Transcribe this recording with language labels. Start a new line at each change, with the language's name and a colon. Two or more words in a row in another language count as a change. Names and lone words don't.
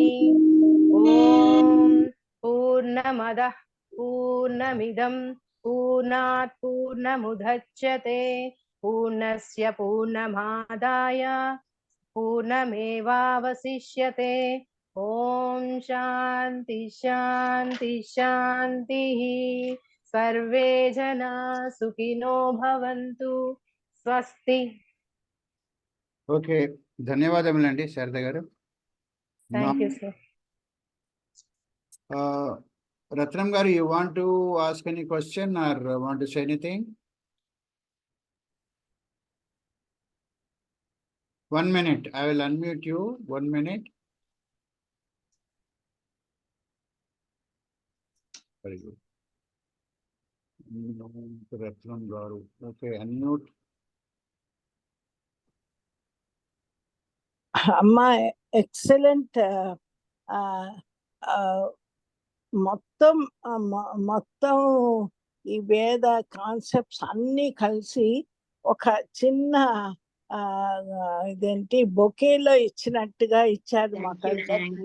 Sanskrit: ॐ पूर्णमदः पूर्णमिदं पूर्णात् पूर्णमुदच्यते पूर्णस्य पूर्णमादाय पूर्णमेवावशिष्यते ॐ शान्ति शान्ति शान्तिः सर्वे जना सुखिनो भवन्तु स्वस्ति
Telugu: ఓకే, ధన్యవాదములండి శారద గారు.
English: thank you sir
Telugu: Ratnam garu,
English: you want to ask any question or want to say anything? 1 minute. I will unmute you. 1 minute. Very good. Ratnam garu. Okay, unmute.
Telugu: అమ్మా ఎక్సలెంట్. మొత్తం మొత్తం ఈ వేద కాన్సెప్ట్స్ అన్నీ కలిసి ఒక చిన్న ఇదేంటి బొకేలో ఇచ్చినట్టుగా ఇచ్చారు మాకు అందరికి.